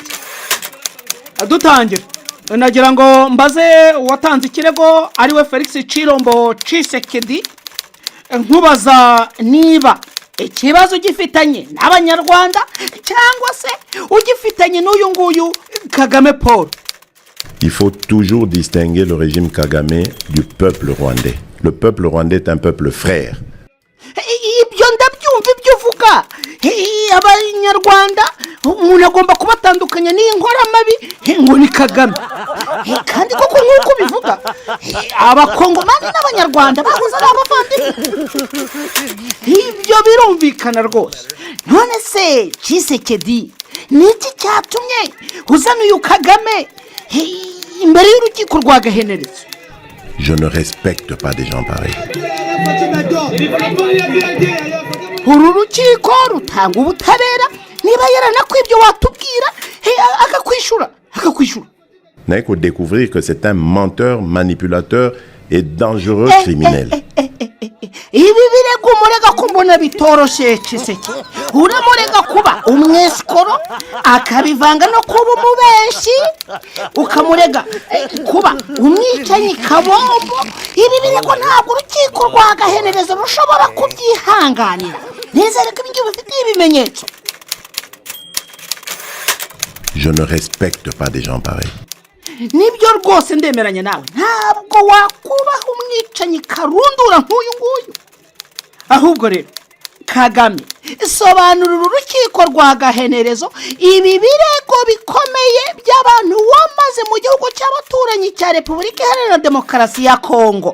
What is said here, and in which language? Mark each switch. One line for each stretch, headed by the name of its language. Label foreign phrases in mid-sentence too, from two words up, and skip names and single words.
Kinyarwanda: Dutangira. Nagira ngo mbaze watanze ikirego ari we Felix Chilombo Tshisekedi, nkubaza niba ikibazo gifitanye n'abanyarwanda cyangwa se ugifitanye n'uyu nguyu Kagame Paul.
French: Il faut toujours distinguer le régime Kagame du peuple rwandais. Le peuple rwandais est un peuple frère.
Kinyarwanda: Ibyo ndabyumva ibyo uvuga. Abanyarwanda umuntu agomba kubatandukanya n'inkoramabi ngo ni Kagame. Kandi koko nk'uko bivuga abakongomani n'abanyarwanda bahuza n'abavandimwe. Ibyo birumvikana rwose. None se Tshisekedi niki cyatumye uzana uyu Kagame imbere y'urukiko rwa Gahenerezo?
French: Je ne respecte pas des gens pareils.
Kinyarwanda: Uru rukiko rutanga ubutabera. Niba yaranakwibye watubwira akakwishura.
French: N'a qu'à découvrir que c'est un menteur, manipulateur et dangereux criminel.
Kinyarwanda: Ibi birego murega kumbona bitoroshe Tshisekedi. Uramurega kuba umweskoro akabivanga no kuba umubeshi. Ukamurega kuba umwicanyi kabombo. Ibi birego ntabwo urukiko rwa Gahenerezo rushobora kubyihanganira. Nizere ko ibyo bifite ibimenyetso.
French: Je ne respecte pas des gens pareils.
Kinyarwanda: Nibyo rwose ndemeranya nawe. Ntabwo wakubaha umwicanyi karundura nk'uyu nguyu. Ahubwo rero Kagame sobanura urukiko rwa Gahenerezo ibi birego bikomeye by'abantu wamaze mu gihugu cy'abaturanyi cya Repubulika Iharanira Demokarasi ya Kongo.